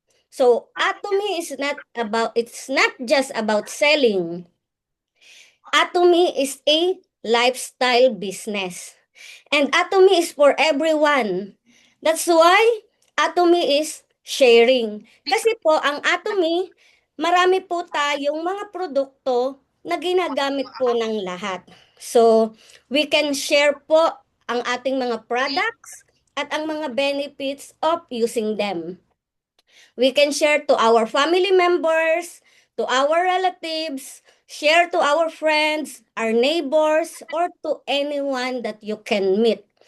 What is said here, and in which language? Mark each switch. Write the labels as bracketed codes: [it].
[en] So, Atomy is not about, it's not just about selling. Atomy is a lifestyle business. And Atomy is for everyone. That's why Atomy is sharing. [tl] Kasi po, ang Atomy, marami po tayong mga produkto na ginagamit po ng lahat. [en] So, we can share [tl] po ang ating mga products at ang mga [en] benefits of using them. We can share to our family members, to our relatives, share to our friends, our neighbors, or to anyone that you can meet.